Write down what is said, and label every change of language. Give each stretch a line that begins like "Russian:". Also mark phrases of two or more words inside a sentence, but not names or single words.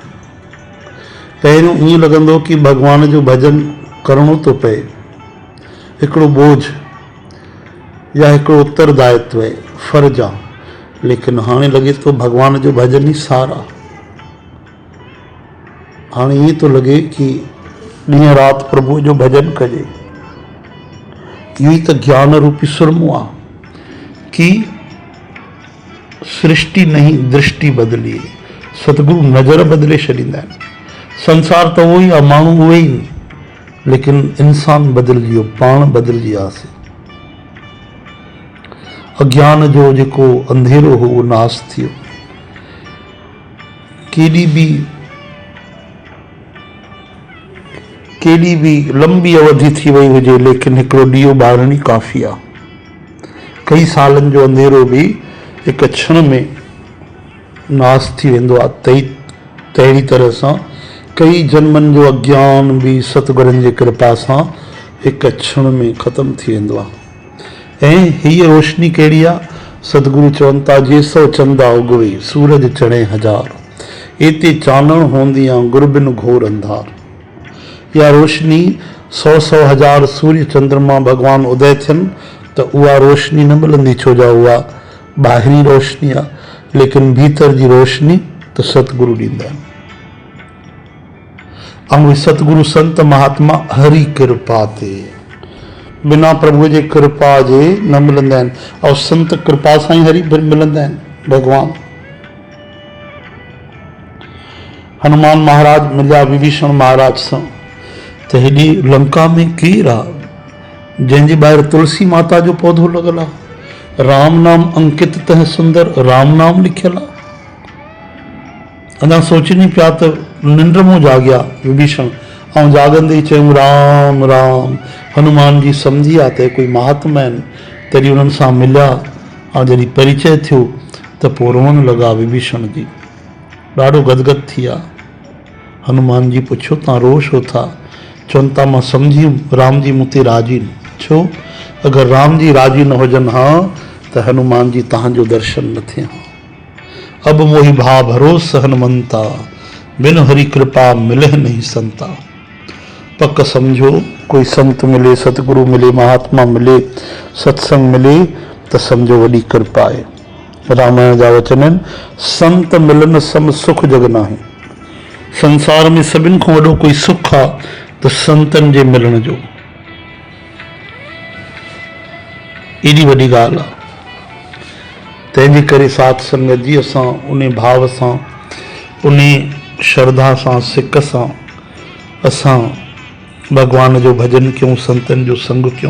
Sindhi: पहिरियों ईअं लॻंदो कि भॻवान जो भॼन करिणो थो पए, हिकिड़ो बोझ या हिकिड़ो उत्तरदायित्व आहे, फर्ज़ आहे। लेकिन हाणे लॻे थो भॻवान जो भॼन ई सार आहे। हाणे ईअं थो लॻे कि ॾींहं राति प्रभु जो भॼन कजे। इहो ई त ज्ञान रूपी सुरमो आहे कि सृष्टि नहीं दृष्टि बदिली। सतगुरु नज़र बदिले छॾींदा आहिनि। संसार त उहो ई आहे, माण्हू उहे ई, लेकिन इंसान बदिलजी वियो, पाण बदिलजी वियासीं। अज्ञान जो जेको अंधेरो हो उहो नाश थियो। केॾी बि लंबी अवधि थी वई हुजे, लेकिन हिकिड़ो ॾीओ ॿारणी काफ़ी आहे। कई सालनि जो अंधेरो बि हिकु क्षण में नाश थी वेंदो आहे। तहिड़ी तरह सां कई जन्मनि जो अज्ञान बि सतगुरनि जी कृपा सां हिकु क्षण में ख़तमु थी वेंदो आहे। ऐं हीअ रोशनी कहिड़ी आहे? सतगुरु चवनि था
Punjabi: ਜੇ ਸੌ ਚੰਦਾ ਉਗਵੇ ਸੂਰਜ ਚੜ੍ਹੇ ਹਜਾਰ, ਏਤੇ ਚਾਨਣ ਹੋਂਦਿਆਂ ਗੁਰ ਬਿਨ ਘੋਰ ਅੰਧਾਰ।
Sindhi: या रोशनी 100 हजार सूर्य चंद्रमा भगवान उदय थियनि त उहा रोशनी न मिलंदी, छो जो उहा ॿाहिरी रोशनी आहे, लेकिन भीतर जी रोशनी त सतगुरु ॾींदा आहिनि। ऐं उहे सतगुरु संत महात्मा हरि कृपा ते, बिना प्रभुअ जे कृपा जे न मिलंदा आहिनि। ऐं संत कृपा सां ई हरि मिलंदा आहिनि भगवान। हनुमान महाराज मिलिया विभीषण महाराज सां त हेॾी लंका में केरु आहे जंहिंजे ॿाहिरि तुलसी माता जो पौधो लॻल आहे,
Awadhi: राम नाम अंकित तह सुंदर,
Sindhi: राम नाम लिखियल आहे। अञा सोचनी पिया त निंड मां जाॻिया विभीषण, ऐं जाॻंदे ई चयूं राम राम। हनुमान जी सम्झी विया त कोई महात्मा आहिनि, तॾहिं उन्हनि सां मिलिया। ऐं जॾहिं परिचय थियो त पोइ रोअण लॻा विभीषण जी, ॾाढो गदगद थी विया। हनुमान जी पुछियो तव्हां रो छो था? चवनि था मां सम्झी राम जी मूं ते राज़ी न। छो? अगरि राम जी राज़ी न हुजनि हा त हनुमान जी तव्हांजो दर्शन न थिए हा।
Awadhi: अब मोहि भा भरोस हनुमंता, बिन हरि कृपा मिलह नहीं संता।
Sindhi: पक समझो कोई संत मिले, सतगुरु मिले, महात्मा मिले, सत्संग मिले त समझो वॾी कृपा आहे। रामायण जा वचन आहिनि,
Awadhi: संत मिलन सम सुख जग नाहे।
Sindhi: संसार में सभिनि खां वॾो कोई सुख आहे त संतनि जे मिलण जो। एॾी वॾी ॻाल्हि आहे। तंहिंजे करे साथ संगत जी असां उन भाव सां, उन श्रद्धा सां, सिक सां असां भगवान जो भजन कयूं, संतनि जो संग कयूं।